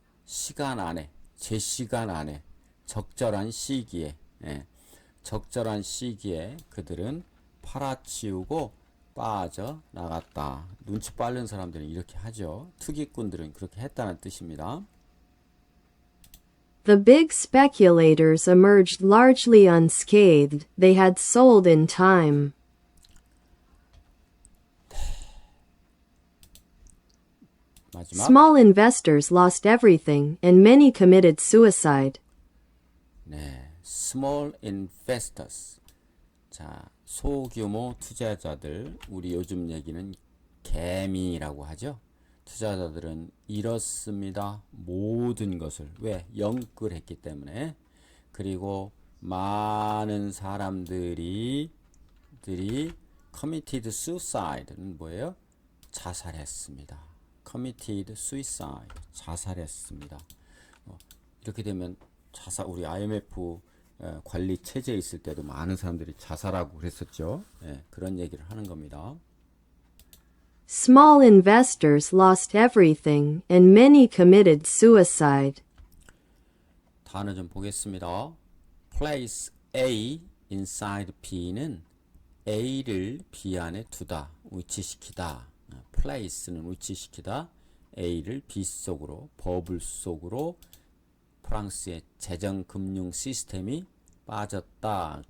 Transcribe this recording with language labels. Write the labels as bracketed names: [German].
[Korean] 시간 안에, 제 시간 안에, 적절한 시기에, 적절한 시기에 그들은 팔아치우고 빠져나갔다. 눈치 빠른 사람들은 이렇게 하죠. 투기꾼들은 그렇게 했다는 뜻입니다. [English] The big speculators emerged largely unscathed, they had sold in time. [Korean] 마지막. [English] Small investors lost everything, and many committed suicide. [Korean] 네, [English] small investors. [Korean] 자, 소규모 투자자들. 우리 요즘 얘기는 개미라고 하죠. 투자자들은 잃었습니다. 모든 것을. 왜? 영끌했기 때문에. 그리고 많은 사람들이 [English] committed suicide [Korean] 는 뭐예요? 자살했습니다. [English] committed suicide. [Korean] 자살했습니다. 이렇게 되면 우리 IMF 관리 체제에 있을 때도 많은 사람들이 자살하고 그랬었죠. 그런 얘기를 하는 겁니다. [English] Small investors lost everything, and many committed suicide. [Korean] 단어 좀 보겠습니다. [English] place A inside B [Korean] 는 A를 B 안에 두다, 위치시키다. place는 위치시키다. A를 B 속으로, 버블 속으로 프랑스의 재정금융 시스템이 빠졌다.